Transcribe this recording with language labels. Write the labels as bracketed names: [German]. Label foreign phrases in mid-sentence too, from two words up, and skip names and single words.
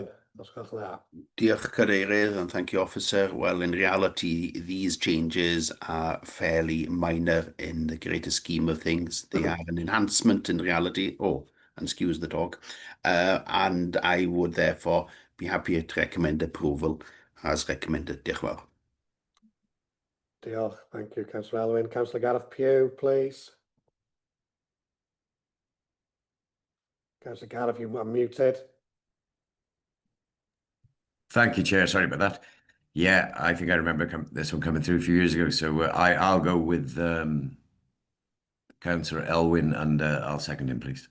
[Welsh] Diolch Cadeirydd, [English] and thank you, Officer. Well, in reality, these changes are fairly minor in the greater scheme of things. They are an enhancement in reality. Oh, and excuse the dog. And I would therefore be happy to recommend approval as recommended. [Welsh] Diolch yn fawr. Diolch. [English] Thank you, Councillor Alwyn. Councillor Gareth Pugh, please. Councillor Gareth, you are muted. Thank you, Chair. Sorry about that. Yeah, I think I remember this one coming through a few years ago. So I'll go with Councillor Elwyn, and I'll second him, please.